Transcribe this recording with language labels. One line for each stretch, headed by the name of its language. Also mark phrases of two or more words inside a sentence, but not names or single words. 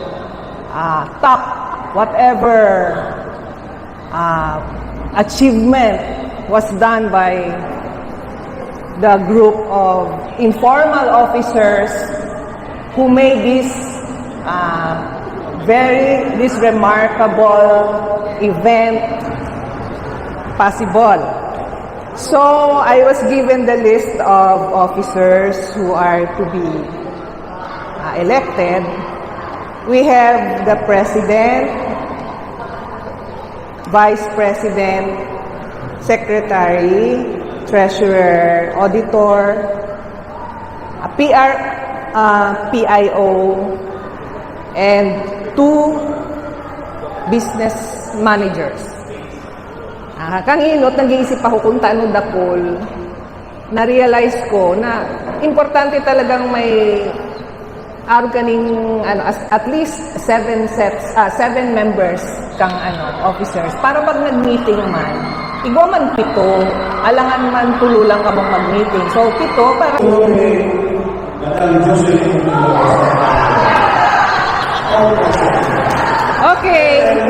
English: top whatever achievement was done by the group of informal officers who made this remarkable event possible. So I was given the list of officers who are to be elected. We have the President, Vice President, Secretary, Treasurer, Auditor, PIO, and 2 business managers.
Bikol: Kanginot, nag-iisip ako kung taano dakol, na-realize ko na importante talagang may
English: at least 7 members
Bikol: kang officers para pag nag-meeting man, igwa man 7, alangan man tululang ka bang mag-meeting. So 7 para okay.